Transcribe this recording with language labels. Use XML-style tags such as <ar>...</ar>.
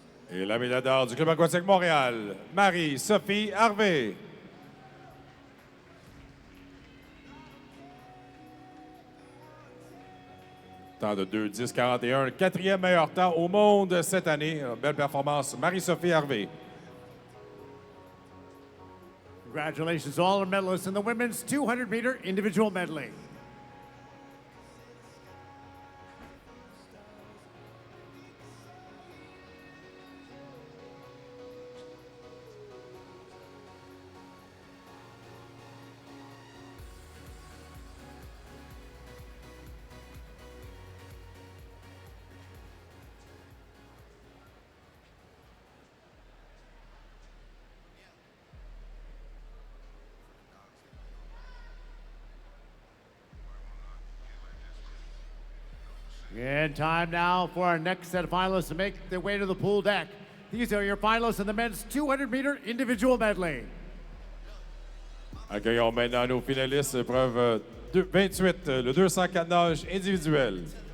<fr>Et la médaille d'or du Club aquatique Montréal, Marie-Sophie Harvey. Temps de 2:10.41, le quatrième meilleur temps au monde cette année. Belle performance, Marie-Sophie Harvey.</fr> <en>Congratulations to all our medalists in the women's 200-meter individual medley. And time now for our next set of finalists to make their way to the pool deck. These are your finalists in the men's 200-meter individual medley.</en> <fr>Accueillons maintenant nos finalistes épreuve 28, le 204 nage individuel.</fr>